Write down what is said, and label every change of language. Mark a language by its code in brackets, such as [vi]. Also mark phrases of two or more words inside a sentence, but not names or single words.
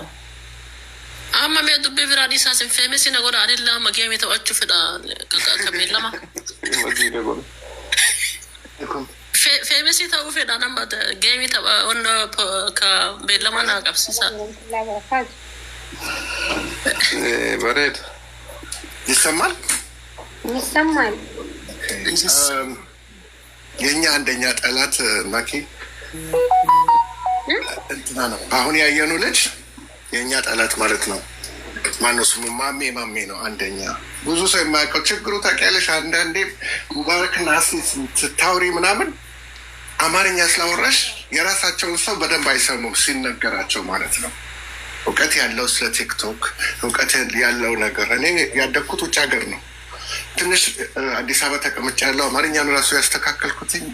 [om] Amma mee dubbii biraa dhiisaa sin feemesi na godha anillee amma geemii ta'achuu fedha kameen lama. Feemesi ta'uu fedha nama geemii tapha wanna ka beellama naa qabsiisa. Bareeda. [am] ይሰማል ይሰማል። የኛ አንደኛ ጠላት ማኪ እንትና ነው። አሁን ያየኑ ልጅ የኛ ጠላት ማለት ነው። ማነው ስሙ? ማሜ ነው አንደኛ። ብዙ ሰው የማያውቀው ችግሩ ታውቂያለሽ። አንዳንዴ ሙባረክና ስታውሪ ምናምን አማርኛ ስላወራሽ የራሳቸውን ሰው በደንብ አይሰሙም ሲነገራቸው ማለት ነው። እውቀት ያለው ስለ ቲክቶክ እውቀት ያለው ነገር እኔ ያደግኩት ውጭ ሀገር ነው። ትንሽ አዲስ አበባ ተቀምጬ ያለው አማርኛን ራሱ ያስተካከልኩት